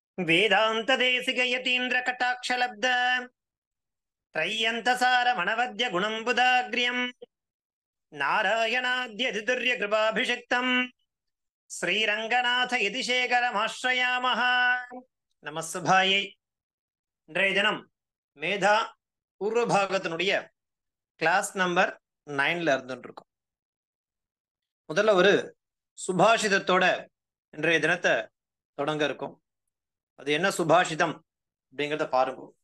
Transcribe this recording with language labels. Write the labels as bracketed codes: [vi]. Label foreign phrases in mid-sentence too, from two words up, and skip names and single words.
[sa] वेदांत देशिक यतीन्द्र कटाक्षलब्ध त्रय्यन्तसार मनवद्य गुणम्बुदाग्र्यम् नारायणाद्यधितुर्य कृपाभिषिक्तम् श्रीरङ्गनाथ यतिशेखरमाश्रयामः. நமஸ்சுபாயை. [ta] இன்றைய தினம் மேதா பூர்வ பாகத்தினுடைய கிளாஸ் நம்பர் 9ல இருந்துட்டு இருக்கோம். முதல்ல ஒரு சுபாஷிதத்தோட இன்றைய தினத்தை தொடங்க இருக்கும். அது என்ன சுபாஷிதம் அப்படிங்கிறத பாருங்க.